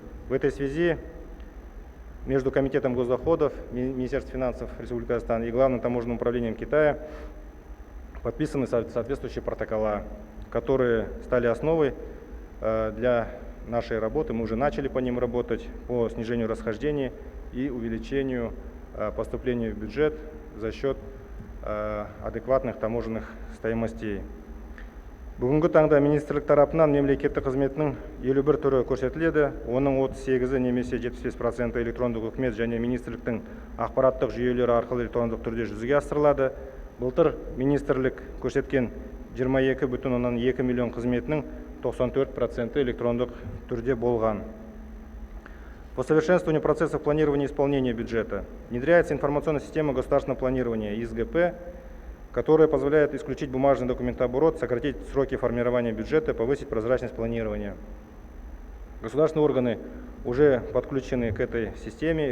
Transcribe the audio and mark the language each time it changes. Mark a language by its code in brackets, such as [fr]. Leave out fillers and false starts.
[ru] В этой связи между Комитетом госдоходов, Министерством финансов Республики Казахстан и Главным таможенным управлением Китая подписаны соответствующие протокола, которые стали основой для нашей работы. Мы уже начали по ним работать, по снижению расхождений и увеличению поступления в бюджет за счет адекватных таможенных стоимостей. [kk] Бүгінгі таңда министрлік тарапынан мемлекеттік қызметінің 51 түрі көрсетіледі. Оның 38 немесе 75% электрондық үкімет және министрліктің ақпараттық жүйелері арқылы электрондық түрде жүзеге асырылады. Былтыр министрлік көрсеткен 22,2 миллион қызметінің 94% электрондық түрде болған. [ru] По совершенствованию процессов планирования и исполнения бюджета внедряется информационная система государственного планирования ИСГП, которая позволяет исключить бумажный документооборот, сократить сроки формирования бюджета, повысить прозрачность планирования. Государственные органы уже подключены к этой системе.